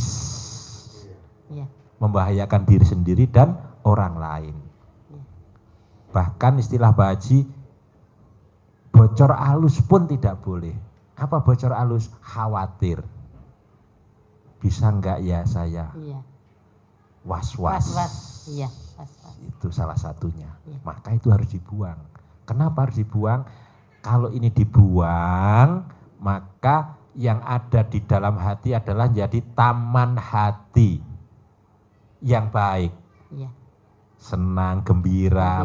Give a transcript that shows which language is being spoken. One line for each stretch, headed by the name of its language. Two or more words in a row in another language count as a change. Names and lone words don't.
Indonesian: Iya. Membahayakan diri sendiri dan orang lain. Bahkan istilah Pak Haji, bocor alus pun tidak boleh. Apa bocor alus? Khawatir. Bisa enggak ya saya? Iya. Was-was. Was-was. Iya, was-was. Itu salah satunya. Iya. Maka itu harus dibuang. Kenapa harus dibuang? Kalau ini dibuang, maka yang ada di dalam hati adalah jadi taman hati yang baik. Iya. Senang, gembira,